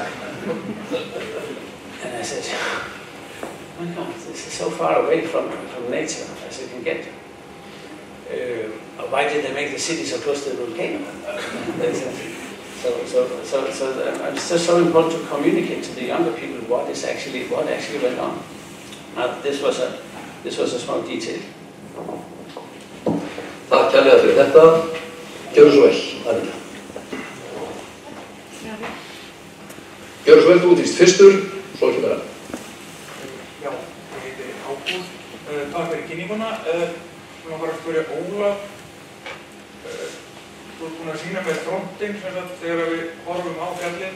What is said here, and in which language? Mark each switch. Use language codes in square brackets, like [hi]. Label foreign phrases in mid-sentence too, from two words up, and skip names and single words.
[en] And I said, oh my God, this is so far away from nature as it can get. Why did they make the city so close to the volcano? So it's just so important to communicate to the younger people what actually went on. Now, this was a small detail. [is] Takk kærlega fyrir þetta. Gjörðu svo vel, Arna. Gjörðu svo vel, þú útvíst fyrstur, svo ekki vera. Já, ég heiti Ágúst. Takk fyrir kynninguna. Mér langar að spyrja Ólaf. Þú ert búinn að sýna með frontinn þegar við horfum á fjallið.